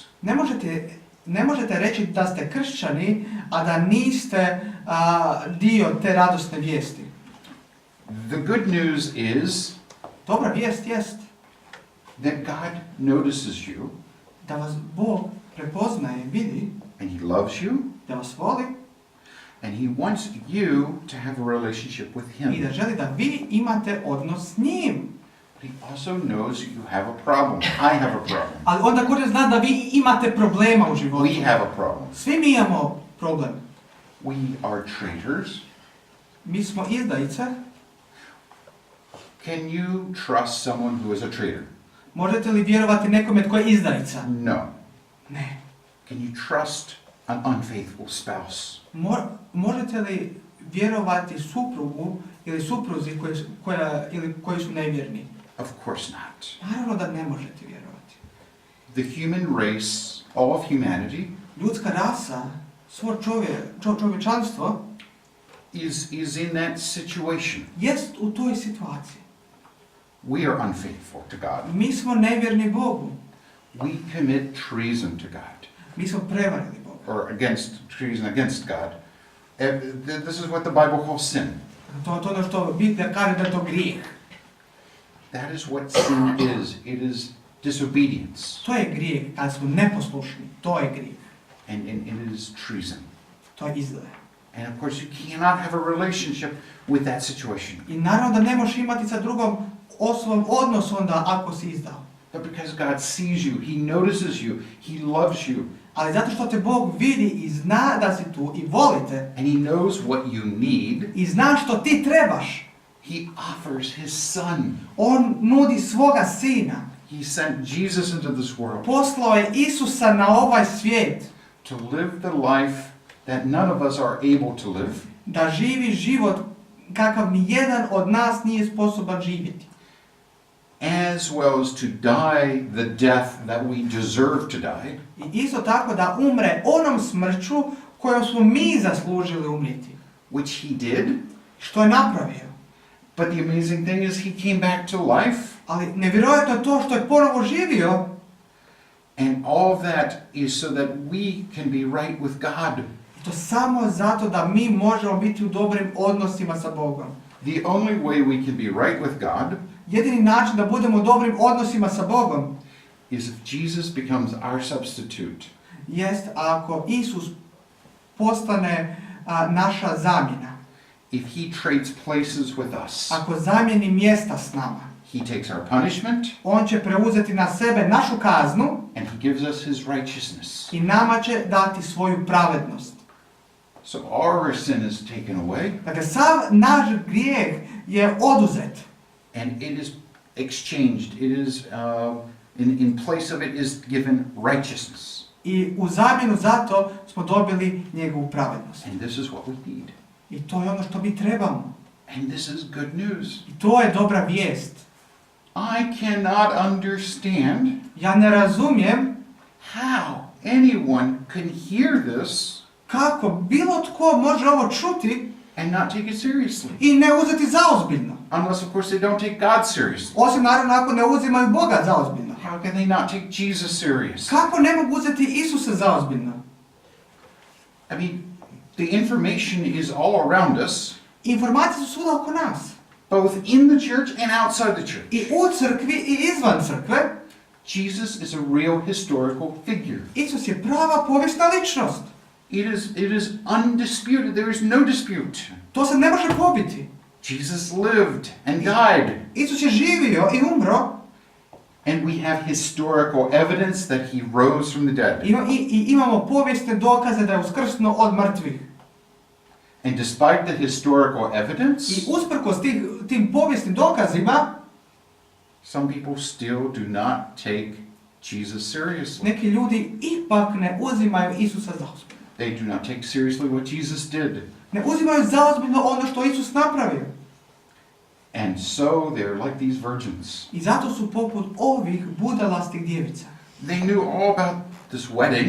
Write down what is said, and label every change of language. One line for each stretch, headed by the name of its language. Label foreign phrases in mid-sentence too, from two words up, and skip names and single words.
Croatian: Ne možete reći da ste kršćani, a da niste dio te radosne vijesti.
English: The good news is
Croatian: Dobra vijest jest
English: that God notices you,
Croatian: da vas Bog prepoznaje, vidi
English: and he loves you,
Croatian: da vas voli
English: and he wants you to have a relationship with
Croatian: i da
English: him.
Croatian: želi da vi imate odnos s njim.
English: But he also knows that you have a problem. I have a problem.
Croatian: Ali on također zna da vi imate problema u životu.
English: We have a problem.
Croatian: Svi mi imamo problem.
English: We are traitors.
Croatian: Mi smo izdajice.
English: Can you trust someone who is a traitor?
Croatian: Možete li vjerovati nekome tko je izdajica?
English: No.
Croatian: Ne.
English: Can you trust an unfaithful spouse?
Croatian: Možete li vjerovati suprugu ili supruzi koji su nevjerni?
English: Of course not.
Croatian: Naravno da ne možete vjerovati.
English: The human race, all of humanity,
Croatian: Ljudska rasa, svo čovječanstvo
English: is in that situation.
Croatian: jest u toj situaciji.
English: We are unfaithful to God.
Croatian: Mi smo nevjerni Bogu.
English: We commit treason to God,
Croatian: Mi smo prevarili Boga.
English: or treason against God. This is what the Bible calls sin.
Croatian: To je ono što Biblija kaže da je to grijeh.
English: That is what sin is. It is disobedience,
Croatian: To je grijeh, kad smo neposlušni. To je grijeh.
English: and it is treason.
Croatian: To je izdaja.
English: And of course, you cannot have a relationship with that situation.
Croatian: I naravno da ne možeš imati sa drugom osobom odnos onda ako si izdao.
English: But because God sees you, He notices you, He loves you,
Croatian: Ali zato što te Bog vidi i zna da si tu i volite
English: and He knows what you need,
Croatian: i zna što ti trebaš,
English: He offers His Son.
Croatian: on nudi svoga sina.
English: He sent Jesus into this world
Croatian: Poslao je Isusa na ovaj svijet
English: to live the life that none of us are able to live,
Croatian: da živi život kakav ni jedan od nas nije sposoban živjeti.
English: as well as to die the death that we deserve to die,
Croatian: I isto tako da umre onom smrću kojom smo mi zaslužili umrijeti.
English: which He did.
Croatian: Što je napravio.
English: But the amazing thing is He came back to life,
Croatian: Ali nevjerojatno je to što je ponovo živio.
English: and all of that is so that we can be right with God.
Croatian: I to samo zato da mi možemo biti u dobrim odnosima sa Bogom.
English: The only way we can be right with God
Croatian: Jedini način da budemo u dobrim odnosima sa Bogom
English: is if Jesus becomes our substitute.
Croatian: jest ako Isus postane naša zamjena.
English: If He trades places with us,
Croatian: Ako zamijeni mjesta s nama.
English: He takes our punishment
Croatian: On će preuzeti na sebe našu kaznu
English: and He gives us His righteousness.
Croatian: i nama će dati svoju pravednost.
English: So our sin is taken away,
Croatian: Dakle, sav naš grijeh je oduzet.
English: and it is exchanged. It is in place of it is given righteousness,
Croatian: I u zamjenu za to smo dobili njegovu pravednost.
English: and this is what we need.
Croatian: I to je ono što mi trebamo.
English: And this is good news.
Croatian: I to je dobra vijest.
English: I cannot understand
Croatian: Ja ne razumijem
English: how anyone can hear this
Croatian: kako bilo tko može ovo čuti
English: and not take it seriously.
Croatian: i ne uzeti zaozbiljno.
English: Unless, of course, they don't take God seriously.
Croatian: Osim naravno ako ne uzimaju Boga zaozbiljno.
English: How can they not take Jesus serious?
Croatian: Kako ne mogu uzeti Isusa zaozbiljno?
English: I mean, the information is all around us,
Croatian: Informacije su svuda oko nas.
English: both in the church and outside the church.
Croatian: I u crkvi i izvan crkve.
English: Jesus is a real historical figure.
Croatian: Isus je prava povijesna ličnost.
English: It is undisputed. There is no dispute.
Croatian: To se ne može pobiti.
English: Jesus lived and died.
Croatian: Isus je živio i umro.
English: And we have historical evidence that he rose from the dead.
Croatian: I imamo povijesne dokaze da je uskrsnuo od mrtvih.
English: And despite the historical evidence,
Croatian: I usprkos tim povijesnim dokazima,
English: some people still do not take Jesus seriously.
Croatian: neki ljudi ipak ne uzimaju Isusa zaozbiljno.
English: They do not take seriously what Jesus did.
Croatian: Ne uzimaju zaozbiljno ono što Isus napravio.
English: And so they're like these virgins.
Croatian: I zato su poput ovih budalastih djevica.
English: They knew all about this wedding.